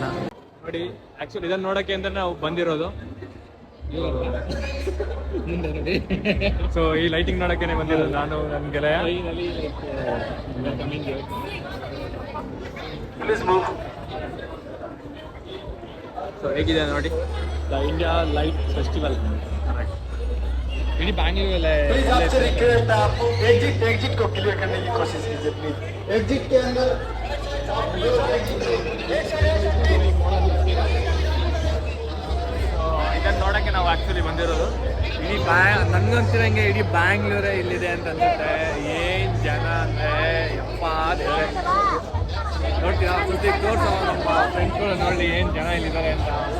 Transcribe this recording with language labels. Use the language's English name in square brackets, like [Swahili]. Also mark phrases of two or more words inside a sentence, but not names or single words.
[Kannada] ನೋಡಿ, ಆಕ್ಚುಲಿ ಇದನ್ನ ನೋಡೋಕ್ಕೆ ಅಂತ ನಾವು ಬಂದಿರೋದು. ಸೊ ಈ ಲೈಟಿಂಗ್ ನೋಡೋಕೆ ಬಂದಿರೋದು ನಾನು, ನನ್ನ ಗೆಳೆಯ. ಸೊ ಹೇಗಿದೆ ನೋಡಿ, ದ ಇಂಡಿಯಾ ಲೈಟ್ ಫೆಸ್ಟಿವಲ್. ಇಡೀ ಬ್ಯಾಂಗ್ಳೂರಲ್ಲೇ. [Hindi] एग्जिट को क्लियर करने की कोशिश कीजिए प्लीज. एग्जिट के अंदर [Kannada] ಇದನ್ನ ನೋಡೋಕ್ಕೆ ನಾವು ಆಕ್ಚುಲಿ ಬಂದಿರೋದು. ಇಡೀ ನನ್ಗಂತಿರಂಗೆ ಇಡೀ ಬ್ಯಾಂಗ್ಳೂರೇ ಇಲ್ಲಿದೆ ಅಂತ ಅನ್ಸುತ್ತೆ. ಏನ್ ಜನ ಅಂದ್ರೆ ಯಪ್ಪ ದೇವ್ರೆ. ನೋಡ್ತೀರಾ, ಸುದ್ದಿ ತೋರ್ಸೋ ನಮ್ಮ ಫ್ರೆಂಡ್ಸ್ಗಳು ನೋಡಿ ಏನ್ ಜನ ಇಲ್ಲಿದ್ದಾರೆ ಅಂತ.